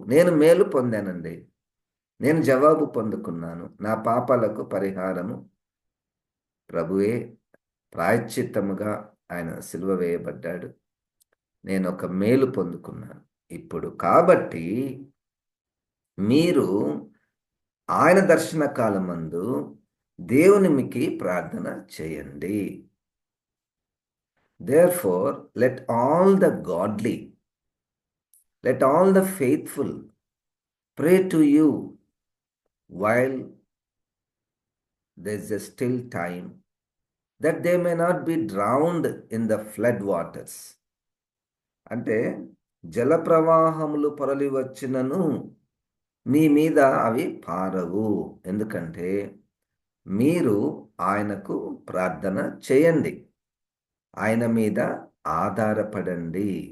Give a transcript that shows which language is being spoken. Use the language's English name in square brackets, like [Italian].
[Telugu] నేను మేలు పొందానండి, నేను జవాబు పొందుకున్నాను, నా పాపాలకు పరిహారము ప్రభువే ప్రాయశ్చిత్తముగా ఆయన సిలువ వేయబడ్డాడు, నేను ఒక మేలు పొందుకున్నాను ఇప్పుడు. కాబట్టి మీరు ఆయన దర్శన కాలమందు దేవునికి ప్రార్థన చేయండి. [English] Therefore, let all the godly, let all the faithful pray to you while there's a still time, that they may not be drowned in the flood waters. [Telugu] అంటే జల ప్రవాహములు పొరలి వచ్చినను మీ మీద అవి పారవు, ఎందుకంటే మీరు ఆయనకు ప్రార్థన చేయండి, ఆయన మీద ఆధారపడండి.